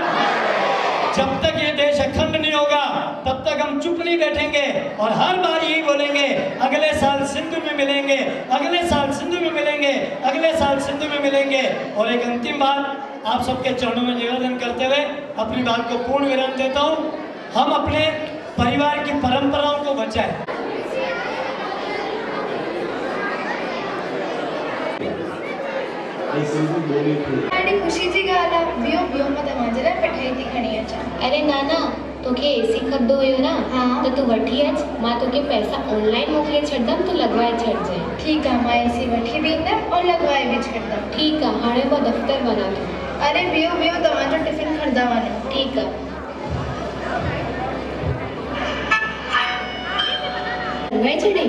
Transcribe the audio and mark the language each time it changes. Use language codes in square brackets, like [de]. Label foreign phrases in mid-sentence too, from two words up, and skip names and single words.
[hi] जब तक ये देश अखंड नहीं होगा तब तक हम चुप नहीं बैठेंगे और हर बार यही बोलेंगे अगले साल सिंधु में मिलेंगे, अगले साल सिंधु में मिलेंगे, अगले साल सिंधु में मिलेंगे। और एक अंतिम बात आप सबके चरणों में निवेदन करते हुए अपनी बात को पूर्ण विराम देता हूँ। हम अपने परिवार की परंपराओं को बचाएं। [sd] ॾाढी ख़ुशी जी ॻाल्हि आहे। बीहो बीहो मां तव्हांजे लाइ मिठाई थी खणी अचां। अरे नाना तोखे एसी खपंदो हुयो न? हाँ। तो तू वठी अच, मां तोखे पैसा ऑनलाइन मोकिले छॾंदमि, तू लॻवाए छॾिजांइ। ठीकु आहे, मां एसी वठी बि ईंदमि और लॻवाए बि छॾंदमि। ठीकु आहे, हाणे मां दफ़्तर वञां थी। अरे बीहो बीहो, तव्हांजो टिफ़िन खणंदा वञो। ठीकु आहे। लॻवाए छॾी?